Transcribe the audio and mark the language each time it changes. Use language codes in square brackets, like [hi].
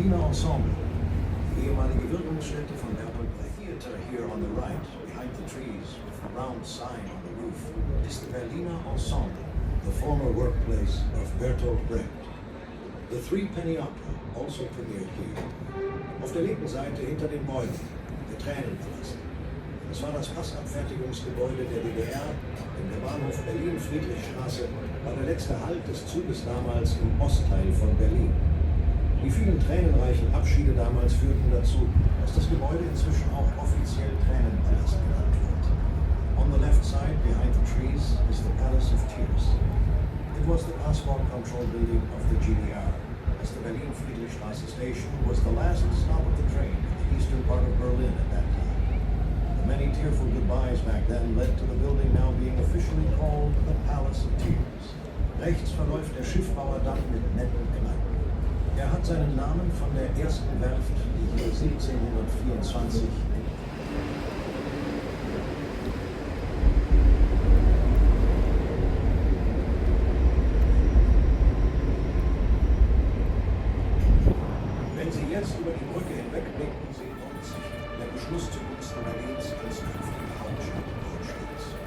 [de] Ensemble, the ehemalige Wirkungsstätte von Bertolt Brecht. [en] The theater here on the right, behind the trees, with the round sign on the roof, is the Berliner Ensemble, the former workplace of Bertolt Brecht. The Three-Penny Opera also premiered here. [de] Auf der linken Seite hinter den Bäumen, der Tränenpalast. Das war das Passabfertigungsgebäude der DDR, denn der Bahnhof Berlin-Friedrichstraße war der letzte Halt des Zuges damals im Ostteil von Berlin. Die vielen tränenreichen Abschiede damals führten dazu, dass das Gebäude inzwischen auch offiziell Tränenpalast genannt wird. [en] On the left side, behind the trees, is the Palace of Tears. It was the passport control building of the GDR, as the Berlin-Friedrichstraße station was the last stop of the train in the eastern part of Berlin at that time. The many tearful goodbyes back then led to the building now being officially called the Palace of Tears. [de] Rechts verläuft der Schiffbauerdamm mit netten Kneipen. Er hat seinen Namen von der ersten Werft, die hier 1724 Wenn Sie jetzt über die Brücke hinwegblicken, sehen Sie der Beschluss zugunsten Berlins als künftige Hauptstadt Deutschlands.